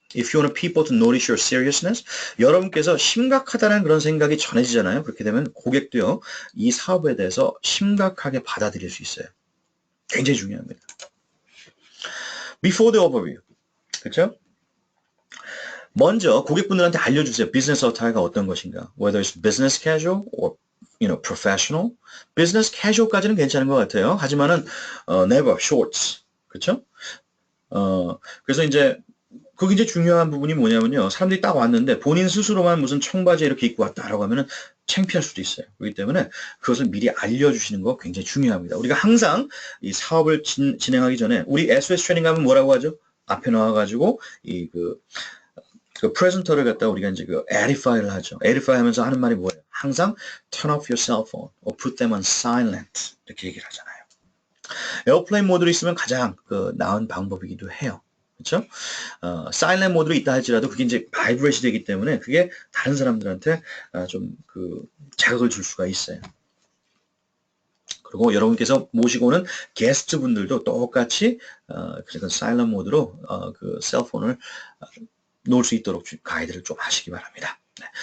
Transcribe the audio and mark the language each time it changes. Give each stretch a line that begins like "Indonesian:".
English: If you want people to notice your seriousness,
Korean: 여러분께서 심각하다는 그런 생각이 전해지잖아요. 그렇게 되면 고객도요, 이 사업에 대해서 심각하게 받아들일 수 있어요. 굉장히 중요합니다.
English: Before the overview,
Korean: 그렇죠? 먼저 고객분들한테 알려주세요. 비즈니스 어타이어가 어떤 것인가.
English: Whether it's business casual or professional.
Korean: business casual까지는 괜찮은 것 같아요. 하지만은
English: never shorts.
Korean: 그렇죠? 그래서 이제 그게 이제 중요한 부분이 뭐냐면요. 사람들이 딱 왔는데 본인 스스로만 무슨 청바지 이렇게 입고 왔다라고 하면은 창피할 수도 있어요. 그렇기 때문에 그것을 미리 알려주시는 거 굉장히 중요합니다. 우리가 항상 이 사업을 진행하기 전에 우리 SOS 트레이닝 하면 뭐라고 하죠? 앞에 나와가지고 그 프레젠터를 갖다 우리가 이제 그 edify를 하죠. edify 하면서 하는 말이 뭐예요? 항상
English: turn off your cell phone or put them on silent
Korean: 이렇게 얘기를 하잖아요. 에어플레인 모드로 있으면 가장 나은 방법이기도 해요. 그렇죠? 사일렌트 모드로 있다 할지라도 그게 이제 바이브레이션이 되기 때문에 그게 다른 사람들한테 좀 자극을 줄 수가 있어요. 그리고 여러분께서 모시고 오는 게스트 분들도 똑같이 그래서 사일런트 모드로 그 셀폰을 놓을 수 있도록 가이드를 좀 하시기 바랍니다. 네.